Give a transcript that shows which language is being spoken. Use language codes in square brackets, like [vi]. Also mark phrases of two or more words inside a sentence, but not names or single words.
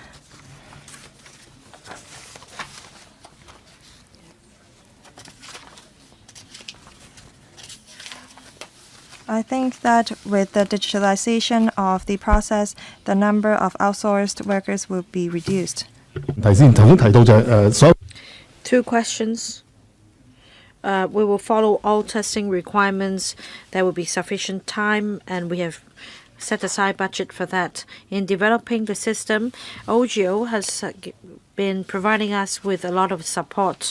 [en] I think that with the digitalization of the process, the number of outsourced workers will be reduced. [yue] 頭先提到就係所 [en] Two questions. We will follow all testing requirements. There will be sufficient time, and we have set aside budget for that. In developing the system, OGO has been providing us with a lot of support.